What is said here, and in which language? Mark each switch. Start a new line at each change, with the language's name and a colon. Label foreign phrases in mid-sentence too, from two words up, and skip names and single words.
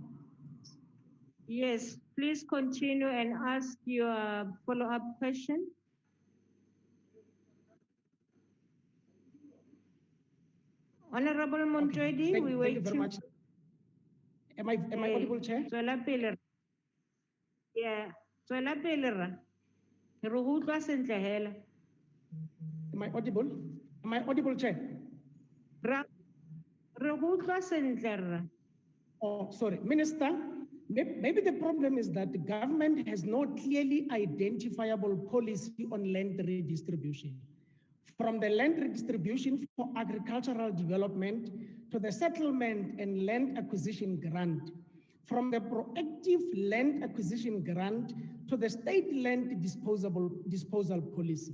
English: Yes, please continue and ask your follow-up question. Honorable Montwedi, we wait. Thank you very much. Am I audible, Chair? Yeah,
Tswana: tswela pele ra. Re go utlwa sentle hela.
English: Am I audible? Am I audible, Chair?
Tswana: Re go utlwa sentle ra.
English: Oh, sorry. Minister, maybe the problem is that the government has no clearly identifiable policy on land redistribution. From the land redistribution for agricultural development to the settlement and land acquisition grant, from the proactive land acquisition grant to the state land disposal policy.